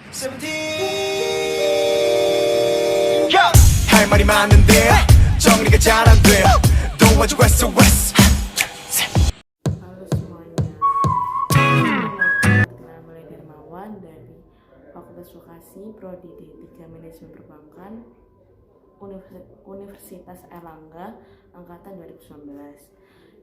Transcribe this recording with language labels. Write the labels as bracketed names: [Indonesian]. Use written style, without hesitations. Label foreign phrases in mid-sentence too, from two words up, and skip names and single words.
[Korean] 할 말이 많은데 정리가 잘 안 돼. 도와줘 SOS. [Indonesian] Halo semuanya, kenal mulai Darmawan dari Fakultas Vokasi Prodi D3 Manajemen Perbankan Universitas Airlangga angkatan 2019.